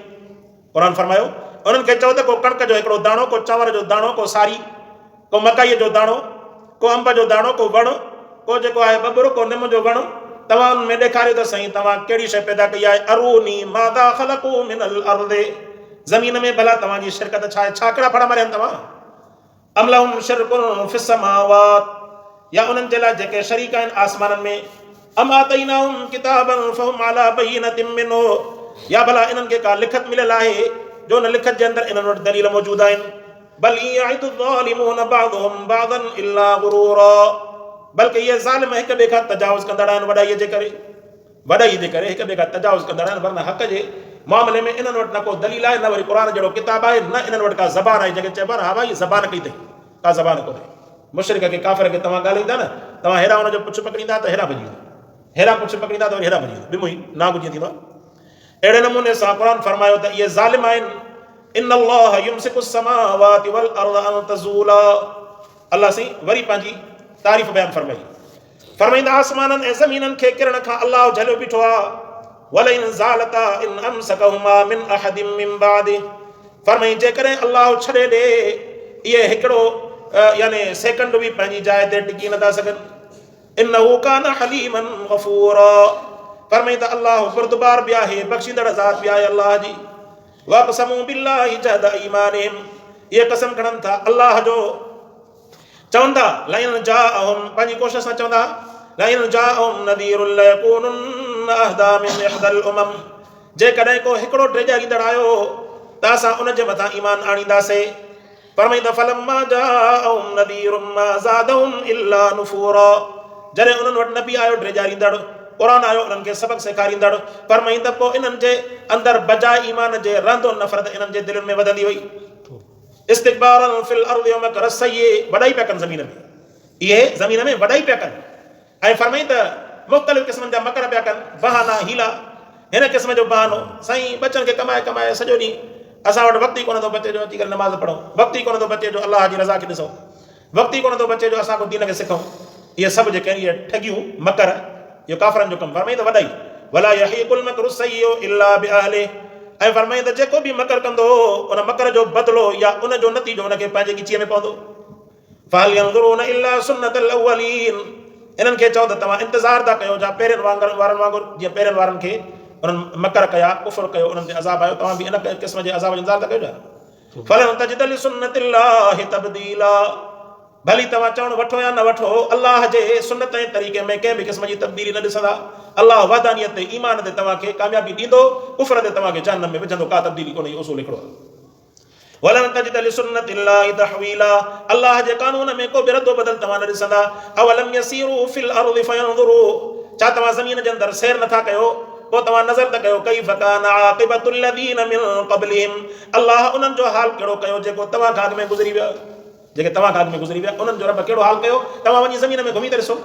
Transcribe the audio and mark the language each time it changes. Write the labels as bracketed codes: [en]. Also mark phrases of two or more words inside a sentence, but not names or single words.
[sd] क़ुरान फरमायो उन्हनि खे चओ त को कणिक जो हिकिड़ो दाणो, को चांवर जो दाणो, को सारी, को मकाईअ जो दाणो, को अंब जो दाणो, को वणु, को जेको आहे बबुर, को निम जो वणु, तव्हां उन में ॾेखारियो त सही तव्हां कहिड़ी शइ पैदा कई आहे। [ar] أروني ماذا خلقوا من الأرض, [sd] ज़मीन में भला तव्हांजी शिरकत छा आहे, छा कहिड़ा फड़ा मारिया आहिनि तव्हां। [ar] أم لهم شرك في السماوات, [sd] या उन्हनि जे लाइ जेके शरीक आहिनि आसमाननि में, [ar] أم آتيناهم كتابا فهم على بينة منه, [sd] या भला इन्हनि खे का लिखत मिलियल आहे जो उन लिखत जे अंदरि इन्हनि वटि दलील मौजूद आहिनि। [ar] بل يعد الظالمون بعضهم بعضا إلا غرورا, [sd] बल्कि इहे ज़ालिम हिक ॿिए खां तजावुज़ कंदड़ आहिनि, वॾाई जे करे हिक ॿिए खां तजावुज़ कंदड़ आहिनि, वरना हक़ जे मामले में इन्हनि वटि न को दलील आहे, न वरी क़ुरान जहिड़ो किताब आहे, न इन्हनि वटि का ज़बान आहे जंहिंखे चइबो आहे हा भाई ज़बान कई अथई, का ज़बान कोन्हे। मुशरिक खे काफ़िर खे तव्हां ॻाल्हाईंदा न, तव्हां हेॾा हुनजो पुछ पकड़ींदा त हेॾा भॼी वेंदा, हेॾा पुछ पकड़ींदा त वरी हेॾा भॼी वेंदा, ॿिमो ई नागु जीअं थींदो आहे। अहिड़े नमूने सां क़ुरान फरमायो त इहे ज़ालिम आहिनि। [ar] إن الله يمسك السماوات والأرض أن تزولا, [sd] अल्लाह साईं वरी पंहिंजी तारीफ़ बयान फरमाईंदा आसमाननि ऐं ज़मीननि खे किरण खां अल्लाह झलियो बीठो आहे। [ar] ولئن زالتا إن أمسكهما من أحد من بعد, [sd] फरमाई जेकॾहिं अल्लाह छॾे ॾे इहे हिकिड़ो यानी सेकंड बि पंहिंजी जाइ ते टिकी नथा सघनि। [ar] إنه كان حليما غفورا, [sd] फरमाई त अल्लाह बुरदबार बि आहे, बख़्शींदड़ ज़ात बि आहे अल्लाह जी। [ar] وأقسموا بالله جهد أيمانهم, [sd] इहे कसम खणनि था अल्लाह जो, चवंदा [ar] لئن جاءهم, [sd] पंहिंजी कोशिश सां चवंदा [ar] لئن جاءهم نذير ليكونن أهدى من إحدى الأمم, [sd] जेकॾहिं को हिकिड़ो ड्रेजारींदड़ आयो त असां उन जे मथां ईमान आणींदासीं। [ar] फरमाईंदा فلما جاءهم نذير ما زادهم إلا نفورا, [sd] जॾहिं उन्हनि वटि नबी आयो ड्रेजारींदड़, क़ुरान आयो उन्हनि खे सबक़ सेखारींदड़, फरमाईंदा पोइ इन्हनि जे अंदरि बजाए ईमान जे रहंदो नफ़रत इन्हनि जे दिलनि में वधंदी वई। [ar] استكبارا في الأرض ومكر السيئ, [sd] वॾाई पिया कनि ज़मीन में, इहे ज़मीन में वॾाई पिया कनि। ऐं फरमाई त मुख़्तलिफ़ क़िस्मनि जा मकर पिया कनि, बहाना हीला, हिन क़िस्म जो बहानो साईं बचनि खे कमाए सॼो ॾींहुं असां वटि वक़्तु ई कोन थो बचे जो अची करे नमाज़ पढ़ूं, वक़्तु ई कोन थो बचे जो अलाह जी रज़ा खे ॾिसूं, वक़्तु ई कोन थो बचे जो असां को दीन खे सिखूं। इहे सभु जेके आहिनि इहे ठगियूं मकर, इहो काफ़रनि जो कमु। फरमाई त वॾाई [ar] ولا يحيق المكر السيئ إلا بأهله, [sd] ऐं फरमाई त जेको बि मकर कंदो उन मकर जो बदिलो या उन जो नतीजो उनखे पंहिंजे ॻिचीअ में पवंदो। [ar] فهل ينظرون إلا سنة الأولين, [sd] इन्हनि खे चओ त तव्हां इंतज़ारु था कयो जा पहिरियनि वारनि वांगुरु, जीअं पहिरियनि वारनि खे उन्हनि मकर कया, कुफ़र कयो, उन्हनि ते अज़ाब आयो, तव्हां बि इन क़िस्म जे अज़ाब जो इंतज़ारु था कयो छा। [ar] فلن تجد لسنة الله تبديلا, [sd] भली तव्हां चवणु वठो या न वठो, अल्लाह जे सुन्नत ऐं तरीक़े में कंहिं बि क़िस्म जी तब्दीली न ॾिसंदा। अल्लाह वादानियत ते ईमान ते तव्हांखे कामयाबी ॾींदो, कुफ़र ते तव्हांखे जहन्नम में विझंदो, का तब्दीली कोन्हे, उसूल हिकिड़ो आहे। [ar] ولن تجد لسنة الله تحويلا, [sd] अल्लाह जे कानून में को बि रदो बदल तव्हां न ॾिसंदा। [ar] أولم يسيروا في الأرض فينظروا, [sd] छा तव्हां ज़मीन जे अंदरि सैर नथा कयो, पोइ तव्हां नज़र त कयो [ar] كيف كان عاقبة الذين من قبلهم, [sd] अल्लाह उन्हनि जो हाल कहिड़ो कयो जेको तव्हां खां अॻु में गुज़री विया, जेके तव्हां खां अॻु में गुज़री विया, उन्हनि जो रब कहिड़ो हाल कयो, तव्हां वञी ज़मीन में घुमी था ॾिसो।